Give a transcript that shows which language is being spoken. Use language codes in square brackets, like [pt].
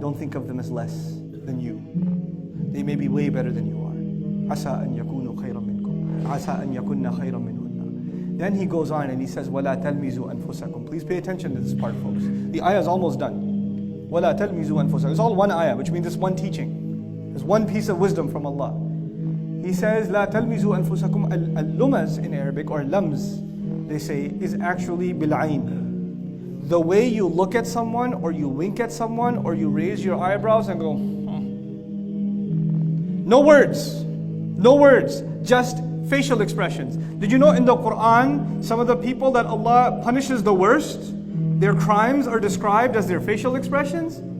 [en] Don't think of them as less than you. They may be way better than you are. [ar] عَسَىٰ أَن يَكُونُوا خَيْرًا مِنْكُمْ عَسَىٰ أَن يَكُنَّ خَيْرًا مِنْهُنَّ. [en] Then he goes on and he says, [ar] وَلَا تَلْمِزُوا أَنفُسَكُمْ. [en] Please pay attention to this part, folks. The ayah is almost done. [ar] وَلَا تَلْمِزُوا أَنفُسَكُمْ. [en] It's all one ayah, which means it's one teaching. It's one piece of wisdom from Allah. He says, [ar] لَا تَلْمِزُوا أَنفُسَكُمْ. [en] Al-lumaz in Arabic, or lams, they say, is actually bil'ain. The way you look at someone, or you wink at someone, or you raise your eyebrows and go, No words. No words. Just facial expressions. Did you know in the Quran, some of the people that Allah punishes the worst, their crimes are described as their facial expressions?